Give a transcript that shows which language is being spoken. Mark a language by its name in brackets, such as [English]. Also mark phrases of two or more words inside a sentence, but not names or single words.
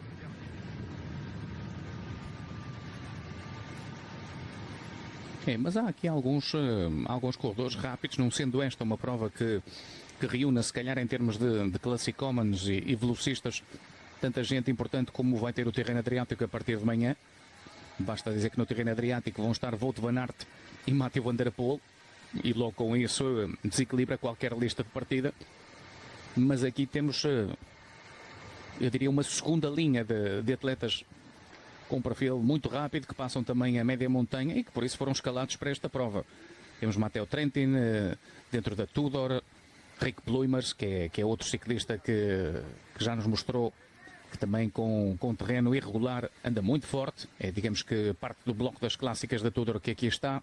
[Portuguese] Mas há aqui alguns corredores rápidos, não sendo esta uma prova que reúna, se calhar em termos de classicómanos e velocistas, tanta gente importante como vai ter o Tirreno Adriático a partir de manhã. Basta dizer que no Tirreno Adriático vão estar Wout van Aert e Mathieu van der Poel, e logo com isso desequilibra qualquer lista de partida. Mas aqui temos, eu diria, uma segunda linha de atletas com um perfil muito rápido, que passam também a média montanha e que por isso foram escalados para esta prova. Temos Matteo Trentin dentro da Tudor, Rick Bloemers, que é outro ciclista que já nos mostrou que também com terreno irregular anda muito forte, digamos que parte do bloco das clássicas da Tudor que aqui está.